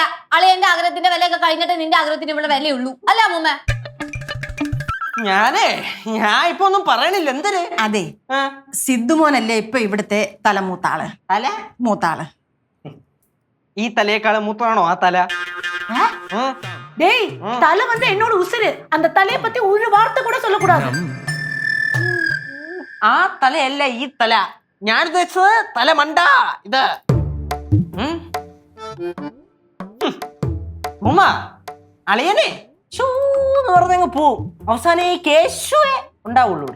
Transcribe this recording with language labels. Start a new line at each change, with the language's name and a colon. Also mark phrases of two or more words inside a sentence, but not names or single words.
Malayalam: അളിയന്റെ ആഗ്രഹത്തിന്റെ വിലയൊക്കെ കഴിഞ്ഞിട്ട് നിന്റെ ആഗ്രഹത്തിന് ഇവിടെ വിലയുള്ളൂ, അല്ല അമ്മൂമ്മ? ഞാൻ ഇപ്പൊ ഒന്നും പറയണില്ല. എന്തര്? അതെ, സിദ്ധുമോനല്ലേ ഇപ്പൊ ഇവിടുത്തെ തലമൂത്താള്. മൂത്താള്. ഈ തലയേക്കാള് മൂത്താണോ ആ തല?
Tamil: டேய், தலை வந்து என்னோட உசுரு. அந்த தலைய பத்தி ஒரு வார்த்தை கூட சொல்லக்கூடாது.
Malayalam: ആ തലയല്ല ഈ തല. ഞാൻ ഉദ്ദേശിച്ചത് തല മണ്ട. ഇത് ഉമ്മ, അളിയനെ ഷൂന്ന് പറഞ്ഞങ്ങ് പോവും. അവസാനം ഈ കേശുവേ ഉണ്ടാവുള്ളൂ ഇവിടെ.